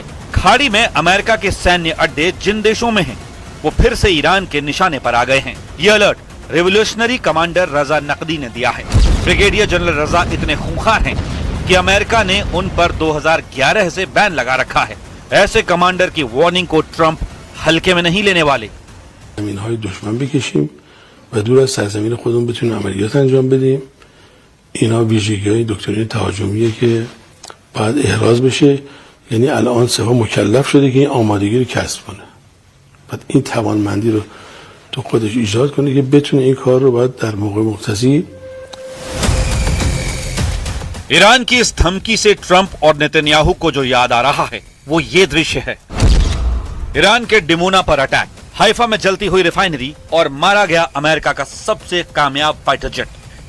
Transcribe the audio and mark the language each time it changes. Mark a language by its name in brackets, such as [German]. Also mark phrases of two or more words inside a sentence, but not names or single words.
[Hindi] खाड़ी में अमेरिका के सैन्य अड्डे जिन देशों में हैं, वो फिर से ईरान के निशाने पर आ गए हैं। ये अलर्ट रेवोल्यूशनरी कमांडर रजा नकदी ने दिया है। ब्रिगेडियर जनरल रजा इतने खूंखार हैं कि अमेरिका ने उन पर 2011 से बैन लगा रखा है। ऐसे कमांडर की वार्निंग को ट्रंप हल्के में नहीं लेने वाले। [Persian] زمین‌های دشمن بکشیم و دور از سرزمین خودمون بتونیم عملیات انجام بدیم. اینا ویژگی‌های دکترین تهاجمیه که باید احراز بشه. یعنی الان سپاه مکلف شده که این آمادگی رو کسب کنه. بعد این توانمندی رو تو خودش ایجاد کنه که بتونه این کار رو باید در موقع مقتضی. [Hindi] ईरान की इस धमकी से ट्रंप और नेतन्याहू को जो याद आ रहा है वो ये दृश्य है। ईरान के डिमोना पर अटैक, हाइफा में जलती हुई रिफाइनरी और मारा गया अमेरिका का सबसे कामयाब फाइटर जेट।